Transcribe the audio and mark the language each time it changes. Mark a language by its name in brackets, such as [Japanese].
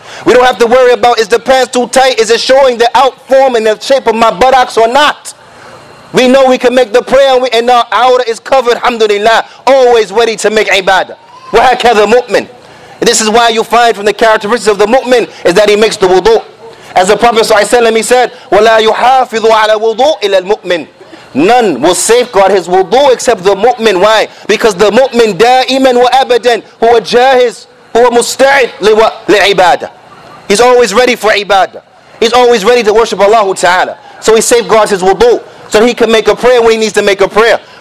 [English] We don't have to worry about, is the pants too tight? Is it showing the out form and the shape of my buttocks or not? We know we can make the prayer and our aura is covered, alhamdulillah, always ready to make ibadah. [Arabic] وَهَكَذَا [English] mu'min. This is why you find from the characteristics of the mu'min is that he makes the wudu. As the Prophet ﷺ, he said, [Arabic] وَلَا يُحَافِظُ عَلَى وُضُوءِ إِلَى الْمُؤْمِنِ. [English] None will safeguard his wudu except the mu'min. Why? Because the mu'min [Arabic] da'iman wa abadan huwa jahiz huwa musta'id li'ibadah. [English] He's always ready for ibadah. He's always ready to worship Allah Ta'ala. So he safeguards his wudu so he can make a prayer when he needs to make a prayer.